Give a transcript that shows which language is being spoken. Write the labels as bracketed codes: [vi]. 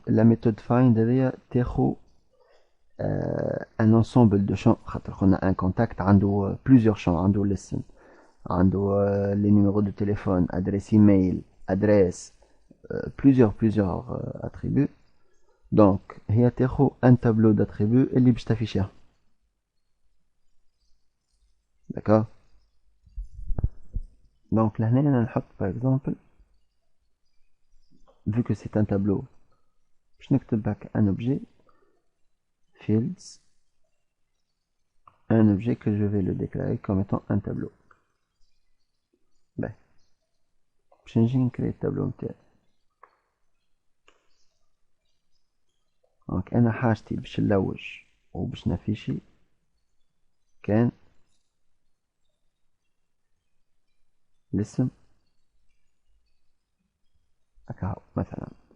[fr] La méthode find [ar] هذه تاخذ [fr] un ensemble de champs. On a un contact عنده plusieurs champs, عنده listen, عنده les numéros de téléphone, adresse email, adresse, plusieurs attributs. Donc [ar] هي تاخذ [fr] un tableau d'attributs [ar] اللي باش تافيشيها. [fr] D'accord. Donc là on [ar] نحط [fr] par exemple, vu que c'est un tableau, je [ar] نكتب [fr] un objet fields, un objet que je vais le déclarer comme étant un tableau. Ben, je vais créer le tableau. Donc [ar] انا حاجتي باش نلوج وباش نافيشي كان الاسم هكا مثلا.